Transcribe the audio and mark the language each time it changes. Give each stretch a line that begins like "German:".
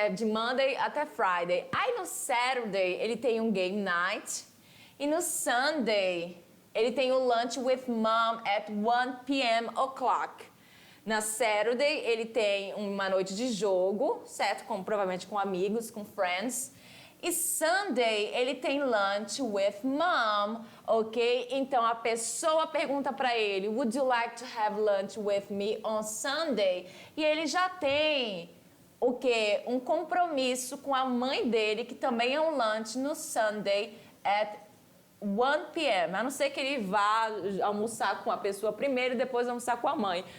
Portuguese: De Monday até Friday. Aí no Saturday, ele tem um game night. E no Sunday, ele tem o
English: lunch with mom at 1 p.m. o'clock.
Portuguese: Na Saturday, ele tem uma noite de jogo, certo? Provavelmente com amigos, com friends. E Sunday, ele tem
English: lunch with mom,
Portuguese: ok? Então, a pessoa pergunta para ele,
English: would you like to have lunch with me on Sunday?
Portuguese: E ele já tem o quê? Um compromisso com a mãe dele, que também é um lunch no Sunday
English: at 1 p.m.,
Portuguese: a não ser que ele vá almoçar com a pessoa primeiro e depois almoçar com a mãe.